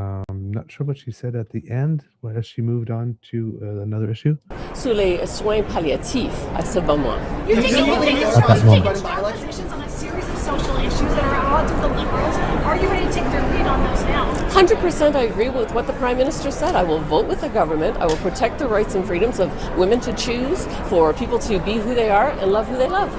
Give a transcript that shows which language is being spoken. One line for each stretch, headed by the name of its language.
English: Not sure what she said at the end. Has she moved on to another issue?
French: Sur les soins palliatifs à ce moment.
English: You're taking positions on a series of social issues that are at odds with the Liberals. Are you ready to take their lead on those now? 100% I agree with what the Prime Minister said. I will vote with the government. I will protect the rights and freedoms of women to choose, for people to be who they are and love who they love.